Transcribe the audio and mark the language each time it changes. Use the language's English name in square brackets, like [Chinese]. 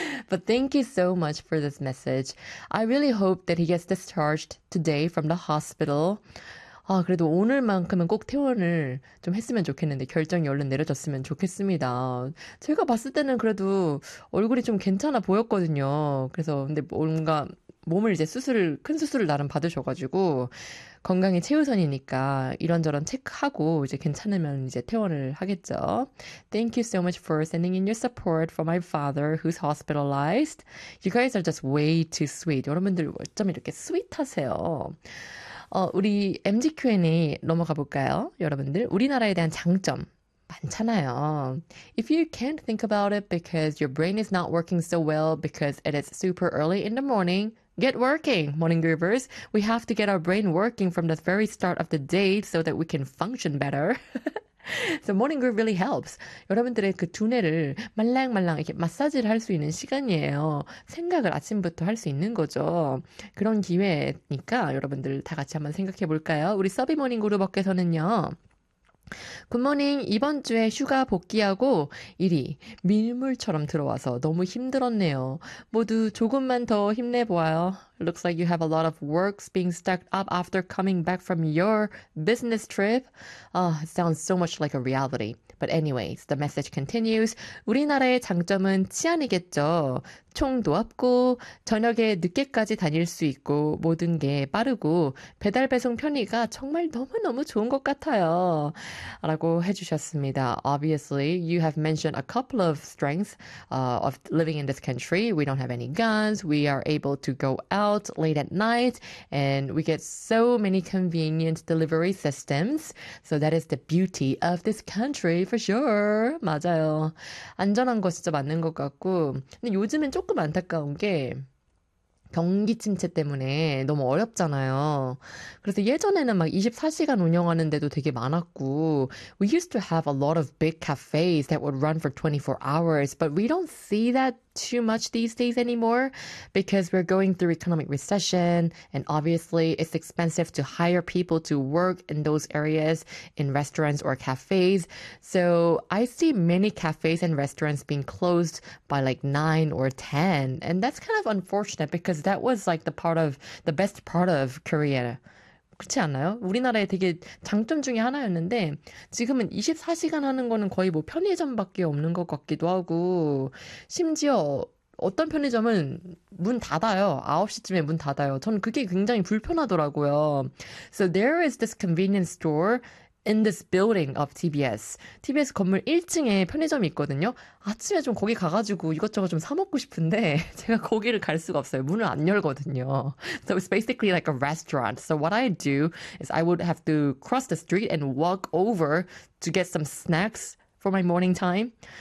[English] But thank you so much for this message. I really hope that he gets discharged today from the hospital. [Korean] 아, 그래도 오늘만큼은 꼭 퇴원을 좀 했으면 좋겠는데, 결정이 얼른 내려졌으면 좋겠습니다. 제가 봤을 때는 그래도 얼굴이 좀 괜찮아 보였거든요. 그래서, 근데 뭔가 몸을 이제 수술을, 큰 수술을 나름 받으셔가지고, 건강이 최우선이니까 이런저런 체크하고 이제 괜찮으면 이제 퇴원을 하겠죠. [English] Thank you so much for sending in your support for my father who's hospitalized. You guys are just way too sweet. [Korean] 여러분들 어쩜 이렇게 스윗하세요? 우리 MG Q&A 넘어가 볼까요? 여러분들, 우리나라에 대한 장점 많잖아요. [English] If you can't think about it because your brain is not working so well because it is super early in the morning, get working, morning groovers. We have to get our brain working from the very start of the day so that we can function better. So morning groove really helps. [Korean] 여러분들의 그 두뇌를 말랑말랑 이렇게 마사지를 할수 있는 시간이에요. 생각을 아침부터 할수 있는 거죠. 그런 기회니까 여러분들 다 같이 한번 생각해 볼까요? 우리 서비 모닝 그룹업계에서는요. 굿모닝. 이번 주에 휴가 복귀하고 일이 밀물처럼 들어와서 너무 힘들었네요. 모두 조금만 더 힘내보아요. [English] Looks like you have a lot of works being stacked up after coming back from your business trip. Oh, it sounds so much like a reality. But anyways, the message continues. [Korean] 우리나라의 장점은 치안이겠죠. 총도 없고, 저녁에 늦게까지 다닐 수 있고, 모든 게 빠르고, 배달 배송 편의가 정말 너무너무 좋은 것 같아요. 라고 해주셨습니다. [English] Obviously, you have mentioned a couple of strengths of living in this country. We don't have any guns. We are able to go out late at night, and we get so many convenient delivery systems. So that is the beauty of this country. For sure. [Korean] 맞아요. 안전한 거 진짜 맞는 것 같고. 근데 요즘엔 조금 안타까운 게 경기 침체 때문에 너무 어렵잖아요. 그래서 예전에는 막 24시간 운영하는 데도 되게 많았고, [English] We used to have a lot of big cafes that would run for 24 hours, but we don't see that too much these days anymore because we're going through economic recession and obviously it's expensive to hire people to work in those areas in restaurants or cafes. So I see many cafes and restaurants being closed by like 9 or 10 and that's kind of unfortunate because that was like the best part of Korea. [Korean] 그렇지 않나요? 우리나라의 되게 장점 중에 하나였는데 지금은 24시간 하는 거는 거의 뭐 편의점밖에 없는 것 같기도 하고 심지어 어떤 편의점은 문 닫아요. 9시쯤에 문 닫아요. 저는 그게 굉장히 불편하더라고요. [English] So there is this convenience store in this building of TBS. [Korean] TBS 건물 1층에 편의점이 있거든요. 아침에 좀 거기 가가지고 이것저것 좀사 먹고 싶은데 제가 거기를 갈 수가 없어요. 문을 안 열거든요. [English] So it's basically like a restaurant. So what I do is I would have to cross the street and walk over to get some snacks for my morning time.